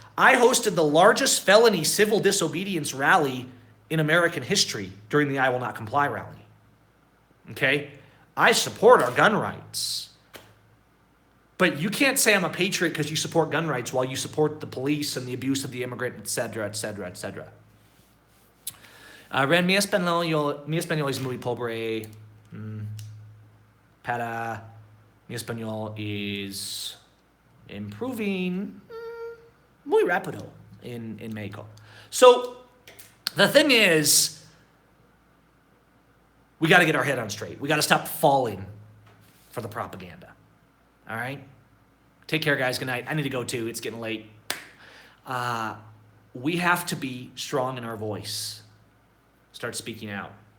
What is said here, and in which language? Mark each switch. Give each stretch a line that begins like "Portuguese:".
English: I hosted the largest felony civil disobedience rally in American history during the I Will Not Comply rally. Okay? I support our gun rights. But you can't say I'm a patriot because you support gun rights while you support the police and the abuse of the immigrant, et cetera, et cetera, et cetera.
Spanish: Ren, mi español es muy pobre. Para mi español
English: is improving
Spanish: muy rápido in Mexico.
English: So the thing is, we got to get our head on straight. We got to stop falling for the propaganda. All right? Take care, guys. Good night. I need to go too. It's getting late. We have to be strong in our voice. Start speaking out.